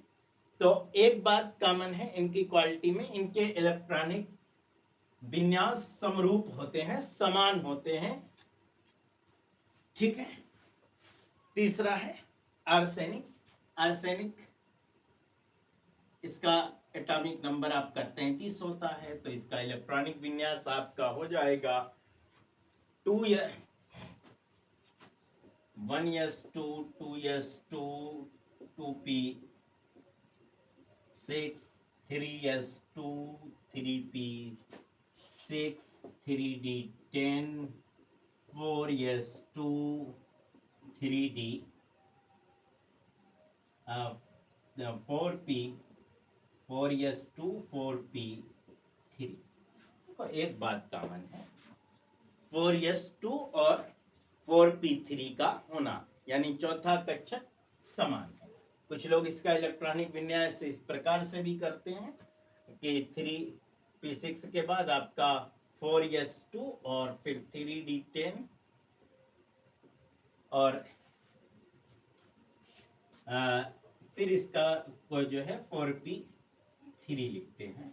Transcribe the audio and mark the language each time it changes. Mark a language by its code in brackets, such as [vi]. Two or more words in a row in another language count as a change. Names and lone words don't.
[hi] तो एक बात कॉमन है इनकी क्वालिटी में, इनके इलेक्ट्रॉनिक विन्यास समरूप होते हैं, समान होते हैं। ठीक है। तीसरा है आर्सेनिक। आर्सेनिक, इसका [en] atomic number [hi] आपका 33 होता है, तो इसका इलेक्ट्रॉनिक विन्यास आपका हो जाएगा 1s2 2s2 2p6 3s2 3p6 3d10 4s2 3d 4p 4s2 4p3। तो एक बात कॉमन है 4s2 और 4p3 का होना, यानी चौथा कक्षक समान है। कुछ लोग इसका इलेक्ट्रॉनिक विन्यास इस प्रकार से भी करते हैं कि 3p6 के बाद आपका 4s2 और फिर 3d10 और फिर इसका को जो है 4p3 लिखते हैं।